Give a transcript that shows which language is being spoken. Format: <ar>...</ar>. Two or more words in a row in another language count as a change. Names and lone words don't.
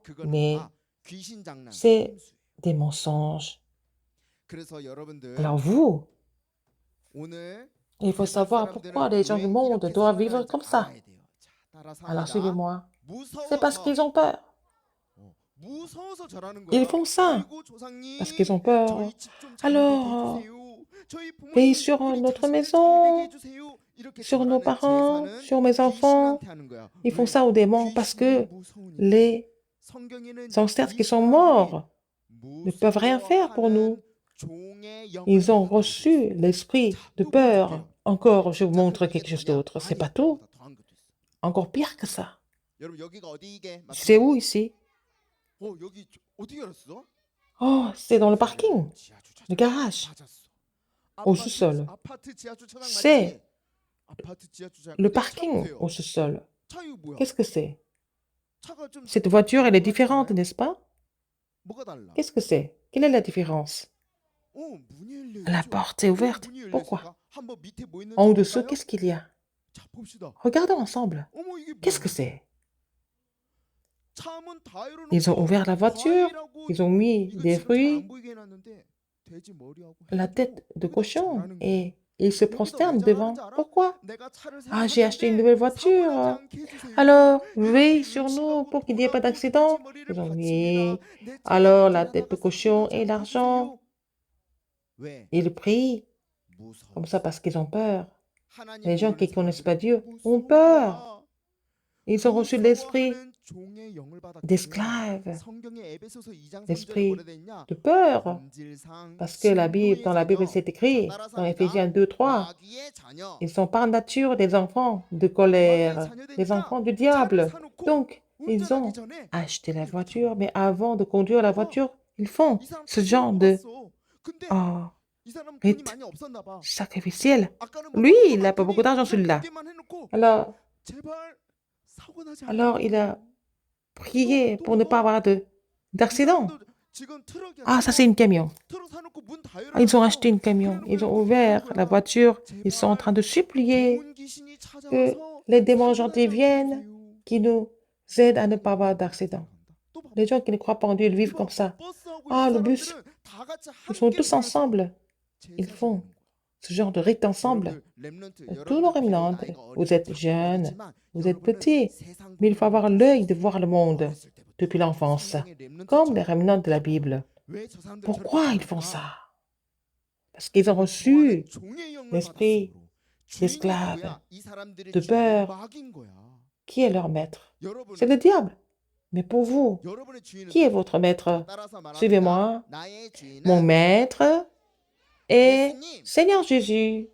<fr>Mais c'est des mensonges. Alors vous, il faut savoir pourquoi les gens du monde doivent vivre comme ça. Alors suivez-moi. C'est parce qu'ils ont peur.</fr> <ko>무서워서 저러는</ko> <fr>Ils</fr> <ko>거야.</ko> <fr>font ça</fr> <ko>아이고 조상님,</ko> <fr>parce qu'ils ont peur.</fr> <ko>저희 집 좀 잘 되게</ko> <fr>Alors,</fr> <ko>해주세요. 저희</ko> <fr>veille</fr> <ko>부모님</ko> <fr>sur</fr> <ko>우리</ko> <fr>notre</fr> <ko>자식을 잘 되게</ko> <fr>maison,</fr> <ko>해주세요. 이렇게</ko> <fr>sur nos</fr> <ko>절하는</ko> <fr>parents,</fr> <ko>제사는</ko> <fr>sur mes enfants.</fr> <ko>귀신한테 하는 거야.</ko> <fr>Ils font</fr> <ko>왜?</ko> <fr>ça aux démons parce</fr> <ko>귀신이</ko> <fr>que</fr> <ko>무서우니까.</ko> <fr>les</fr> <ko>성경에는</ko> <fr>ancêtres qui</fr> <ko>이</ko> <fr>sont</fr> <ko>사람들이</ko> <fr>morts ne peuvent rien faire pour nous.</fr> <ko>무서워하는 종의 영을</ko> <fr>Ils ont</fr> <ko>받았다고</ko> <fr>reçu</fr> <ko>그랬어요.</ko> <fr>l'esprit</fr> <ko>자,</ko> <fr>de</fr> <ko>또</ko> <fr>peur.</fr> <ko>보여줄게요.</ko> <fr>Encore, je vous</fr> <ko>자,</ko> <fr>montre</fr> <ko>그럼 이게</ko> <fr>quelque chose</fr> <ko>뭐냐?</ko> <fr>d'autre. C'est</fr> <ko>아니,</ko> <fr>pas tout.</fr> <ko>그보다 더한 것도 있어.</ko> <fr>Encore pire que ça.</fr> <ko>여러분 여기가 어디 이게?</ko> <fr>C'est où ici?</fr> <ko>여기 어떻게 알았어?</ko> <fr>Oh, c'est dans le parking,</fr> <ko>지하 주차장.</ko> <fr>le garage,</fr> <ko>맞았어.</ko> <fr>au sous-sol.</fr> <ko>아파트 지하 주차장</ko> <fr>C'est</fr> <ko>맞지? 아파트 지하 주차장.</ko> <fr>le</fr> <ko>근데 차</ko> <fr>parking</fr> <ko>보세요.</ko> <fr>au sous-sol.</fr> <ko>차 이거 뭐야?</ko> <fr>Qu'est-ce que c'est?</fr> <ko>차가 좀</ko> <fr>Cette voiture, elle est</fr> <ko>뭐가</ko> <fr>différente,</fr> <ko>달라요?</ko> <fr>n'est-ce pas?</fr> <ko>뭐가 달라?</ko> <fr>Qu'est-ce que c'est? Quelle est la différence?</fr> <ko>문이 열려</ko> <fr>La</fr> <ko>있죠.</ko> <fr>porte est ouverte.</fr> <ko>문이 열려</ko> <fr>Pourquoi?</fr> <ko>있으니까 한번 밑에 뭐 있는지</ko> <fr>En dessous,</fr> <ko>볼까요?</ko> <fr>qu'est-ce qu'il y a?</fr> <ko>자, 봅시다.</ko> <fr>Regardons ensemble.</fr> <ko>어머 이게</ko> <fr>Qu'est-ce que</fr> <ko>뭐야?</ko> <fr>c'est?</fr> <ko>차 문 다 열어놓고</ko> <fr>Ils ont ouvert la voiture,</fr> <ko>과일하고</ko> <fr>ils ont mis</fr> <ko>이거</ko> <fr>des</fr> <ko>지금 잘</ko> <fr>fruits,</fr> <ko>안 보이게 해놨는데 돼지 머리하고</ko> <fr>la</fr> <ko>해가지고</ko> <fr>tête de</fr> <ko>여기다</ko> <fr>cochon,</fr> <ko>절하는 거야.</ko> <fr>et ils se</fr> <ko>여기다 왜</ko> <fr>prosternent</fr> <ko>절하는지</ko> <fr>devant.</fr> <ko>알아?</ko> <fr>Pourquoi?</fr> <ko>내가 차를 새로</ko> <fr>Ah, j'ai acheté une</fr> <ko>샀는데</ko> <fr>nouvelle</fr> <ko>사고</ko> <fr>voiture.</fr> <ko>나지 않게 해주세요.</ko> <fr>Alors,</fr> <ko>이렇게</ko> <fr>veille sur nous</fr> <ko>의식하고</ko> <fr>pour qu'il n'y ait pas</fr> <ko>돌아보고</ko> <fr>d'accident.</fr> <ko>돼지 머리를</ko> <fr>Ils ont</fr> <ko>바칩니다.</ko> <fr>mis</fr> <ko>내</ko> <fr>alors</fr> <ko>차를</ko> <fr>la tête de</fr> <ko>지나다가</ko> <fr>cochon</fr> <ko>사고</ko> <fr>et</fr> <ko>나지 않게</ko> <fr>l'argent.</fr> <ko>해주세요. 왜?</ko> <fr>Ils prient</fr> <ko>무서워.</ko> <fr>comme ça parce qu'ils ont peur.</fr> <ko>하나님</ko> <fr>Les gens qui ne</fr> <ko>모르는</ko> <fr>connaissent pas</fr> <ko>사람들은</ko> <fr>Dieu ont</fr> <ko>무서운</ko> <fr>peur.</fr> <ko>거야.</ko> <fr>Ils ont reçu l'esprit</fr> <ko>무서워하는 종의 영을 받았거든요.</ko> <fr>d'esclave,</fr> <ko>성경의 에베소서 2장 3절에</ko> <fr>l'esprit</fr> <ko>뭐라 돼 있냐?</ko> <fr>de peur.</fr> <ko>본질상</ko> <fr>Parce que la Bible, dans la Bible,</fr> <ko>신부의</ko> <fr>c'est écrit</fr> <ko>자녀.</ko> <fr>dans Éphésiens 2, 3,</fr> <ko>마귀의 자녀.</ko> <fr>ils sont par nature des enfants de</fr> <ko>마귀의</ko> <fr>colère,</fr> <ko>자녀</ko> <fr>des</fr> <ko>되니까</ko> <fr>enfants du</fr> <ko>차를</ko> <fr>diable.</fr> <ko>사놓고</ko> <fr>Donc, ils</fr> <ko>운전하기</ko> <fr>ont</fr> <ko>전에</ko> <fr>acheté la</fr> <ko>이렇게</ko> <fr>voiture,</fr> <ko>절하는</ko> <fr>mais avant de conduire la voiture, ils font</fr> <ko>이 사람</ko> <fr>ce</fr> <ko>차</ko> <fr>genre</fr> <ko>세우고</ko> <fr>de</fr> <ko>갔어. 근데</ko> <fr>oh,</fr> <ko>이 사람 돈이</ko> <fr>rite</fr> <ko>많이 없었나 봐.</ko> <fr>sacrificiel.</fr> <ko>아까는 뭐</ko> <fr>Lui,</fr> <ko>먹고</ko> <fr>il n'a pas</fr> <ko>났더니</ko> <fr>beaucoup d'argent,</fr> <ko>그냥</ko> <fr>celui-là.</fr> <ko>두개만 해놓고</ko> <fr>Alors,</fr> <ko>제발 사고 나지 않게</ko> <fr>alors il a</fr> <ko>해주세요.</ko> <fr>prié</fr> <ko>또</ko> <fr>pour ne pas</fr> <ko>먹어.</ko> <fr>avoir</fr> <ko>이</ko> <fr>d'accident.</fr> <ko>사람도 지금 트럭이야.</ko> <fr>Ah, ça, c'est une camion.</fr> <ko>트럭 사놓고 문 다</ko> <fr>Ah, ils ont</fr> <ko>열어놨어.</ko> <fr>acheté une camion. Ils ont ouvert la voiture. Ils sont en train de supplier</fr> <ko>좋은 귀신이</ko> <fr>que</fr> <ko>찾아와서</ko> <fr>les démons</fr> <ko>사고 나지</ko> <fr>gentils</fr> <ko>않게</ko> <fr>viennent,</fr> <ko>해주세요.</ko> <fr>qui nous aident à ne pas avoir d'accident.</fr> <ko>또 봐.</ko> <fr>Les gens qui ne croient pas en Dieu, ils vivent comme ça.</fr> <ko>버스하고</ko> <fr>Ah,</fr> <ko>이</ko> <fr>le bus.</fr> <ko>사람들은 다 같이</ko> <fr>Ils sont</fr> <ko>함께</ko> <fr>tous</fr> <ko>모여서</ko> <fr>ensemble. Ils</fr> <ko>제사</ko> <fr>font</fr> <ko>지내는 거야.</ko> <fr>ce genre de rite ensemble.</fr> <ko>여러분들, 렘넌트,</ko> <fr>Tous nos</fr> <ko>여러분들 비록</ko> <fr>remnants,</fr> <ko>나이가</ko> <fr>vous</fr> <ko>어리고</ko> <fr>êtes</fr> <ko>작고</ko> <fr>jeunes,</fr> <ko>그렇지만</ko> <fr>vous êtes</fr> <ko>여러분은</ko> <fr>petits,</fr> <ko>세상</ko> <fr>mais il faut avoir</fr> <ko>보는</ko> <fr>l'œil de voir le monde</fr> <ko>어렸을 때부터</ko> <fr>depuis l'enfance,</fr> <ko>성경의 렘넌트처럼.</ko> <fr>comme les remnants de la Bible.</fr> <ko>왜 저 사람들</ko> <fr>Pourquoi</fr> <ko>저렇게</ko> <fr>ils font</fr> <ko>사는가?</ko> <fr>ça? Parce qu'ils ont reçu l'esprit d'esclave, de peur. Qui est leur maître? C'est le diable. Mais pour vous, qui est votre maître? Suivez-moi. Mon maître est Seigneur Jésus.</fr>